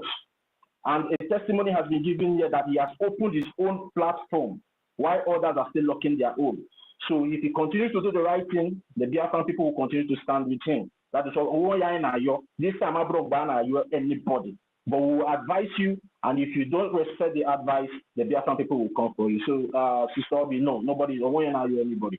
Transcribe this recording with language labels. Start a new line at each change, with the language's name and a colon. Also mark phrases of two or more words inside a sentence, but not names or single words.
English: And a testimony has been given here that he has opened his own platform while others are still locking their own. So if he continues to do the right thing, the Biafran people will continue to stand with him. That is all. This time I brought anybody. But we will advise you, and if you don't respect the advice, the Biafran people will come for you. So, Sister Obi, no, nobody is anybody.